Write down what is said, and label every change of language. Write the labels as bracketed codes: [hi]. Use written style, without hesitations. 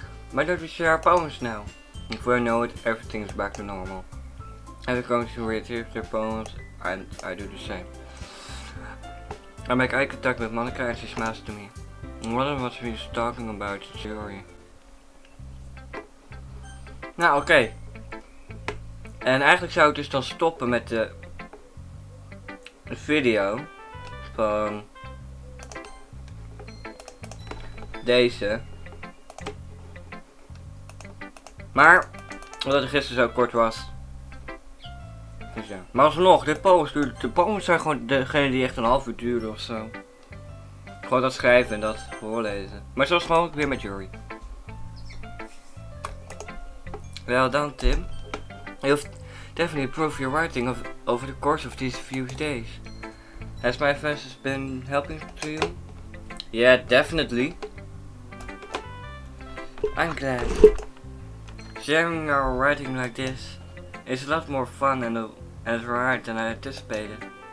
[en] Why don't we share our poems now? Before I know it, everything is back to normal. Everyone going to retrieve their poems and I do the same. I make eye contact with Monica and she smiles to me. I wonder what she was talking about, Sayori. [nl] Nou oké. En eigenlijk zou ik dus dan stoppen met de video van deze. Maar omdat het gisteren zo kort was. Dus ja. Maar alsnog, de poems zijn gewoon degene die echt een half uur duren ofzo. Gewoon dat schrijven en dat voorlezen. Maar zoals gewoon weer met Yuri. [en] Well done Tim. You've definitely improved your writing over the course of these few days. Has my advice been helping to you? Yeah, definitely. I'm glad. Sharing our writing like this is a lot more fun and [nl] raar [en] than I anticipated.